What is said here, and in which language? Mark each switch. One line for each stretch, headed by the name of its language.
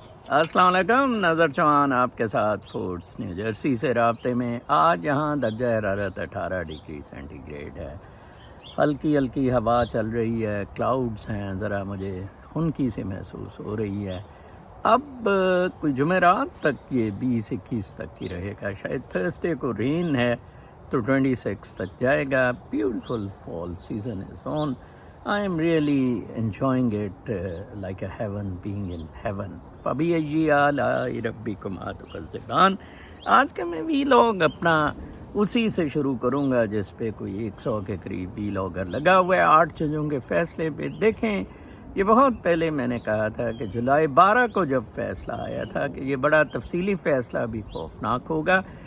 Urdu: السلام علیکم، نظر چوہان آپ کے ساتھ فورٹس نیو جرسی سے رابطے میں۔ آج یہاں درجہ حرارت 18 ڈگری سینٹی گریڈ ہے، ہلکی ہلکی ہوا چل رہی ہے، کلاؤڈز ہیں، ذرا مجھے خنکی سے محسوس ہو رہی ہے۔ اب کوئی جمعرات تک یہ 20-21 تک کی رہے گا، شاید تھرسڈے کو رین ہے تو 26 تک جائے گا۔
English: Beautiful fall season is on. I am really enjoying it like a heaven, being in heaven.
Arabic: فَبِأَيِّ آلَاءِ رَبِّكُمَا تُكَذِّبَانِ۔
Urdu: آج کا میں وی لاگ اپنا اسی سے شروع کروں گا جس پہ کوئی 100 کے قریب وی لاگر لگا ہوا ہے 8 چیزوں کے فیصلے پہ۔ دیکھیں، یہ بہت پہلے میں نے کہا تھا کہ جولائی 12 کو جب فیصلہ آیا تھا کہ یہ بڑا تفصیلی فیصلہ بھی خوفناک ہوگا،